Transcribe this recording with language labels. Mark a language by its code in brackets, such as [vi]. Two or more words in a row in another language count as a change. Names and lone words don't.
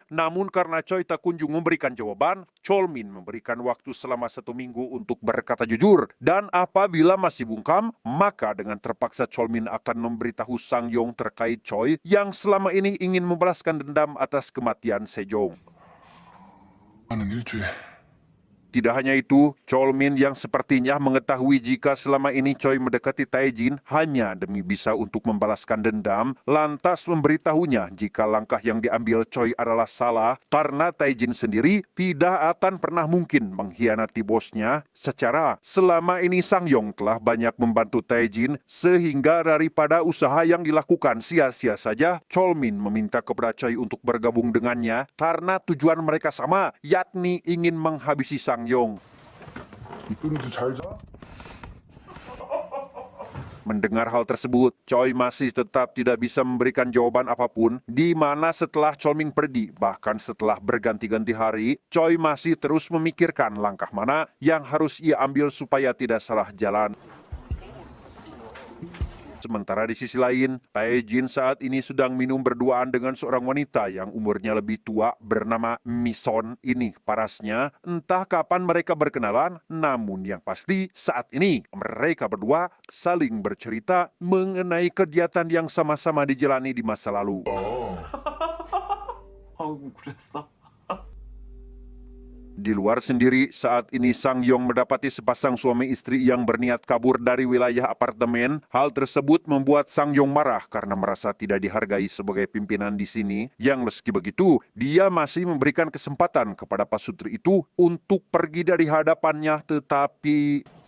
[id] Namun karena Choi tak kunjung memberikan jawaban, Cholmin memberikan waktu selama 1 minggu untuk berkata jujur. Dan apabila masih bungkam, maka dengan terpaksa Cholmin akan memberitahu Sang Yong terkait Choi yang selama ini ingin membalaskan dendam atas kematian Sejong. [ko] 하는 일주일. [id] Tidak hanya itu, Cholmin yang sepertinya mengetahui jika selama ini Choi mendekati Taejin hanya demi bisa untuk membalaskan dendam, lantas memberitahunya jika langkah yang diambil Choi adalah salah karena Taejin sendiri tidak akan pernah mungkin mengkhianati bosnya. Secara selama ini Sang Yong telah banyak membantu Taejin sehingga daripada usaha yang dilakukan sia-sia saja, Cholmin meminta kepada Choi untuk bergabung dengannya karena tujuan mereka sama, yakni ingin menghabisi Sang Yong. [ko] 이쁜이도 잘 자? [id] Mendengar hal tersebut, Choi masih tetap tidak bisa memberikan jawaban apapun, di mana setelah Cholmin pergi, bahkan setelah berganti-ganti hari, Choi masih terus memikirkan langkah mana yang harus ia ambil supaya tidak salah jalan. Sementara di sisi lain, Taejin saat ini sedang minum berduaan dengan seorang wanita yang umurnya lebih tua bernama Mison. Ini parasnya, entah kapan mereka berkenalan, namun yang pasti saat ini mereka berdua saling bercerita mengenai kegiatan yang sama-sama dijalani di masa lalu. [ko] 아이고 그랬어? [id] Di luar sendiri, saat ini Sang Yong mendapati sepasang suami istri yang berniat kabur dari wilayah apartemen. Hal tersebut membuat Sang Yong marah karena merasa tidak dihargai sebagai pimpinan di sini. Yang meski begitu, dia masih memberikan kesempatan kepada pasutri itu untuk pergi dari hadapannya, tetapi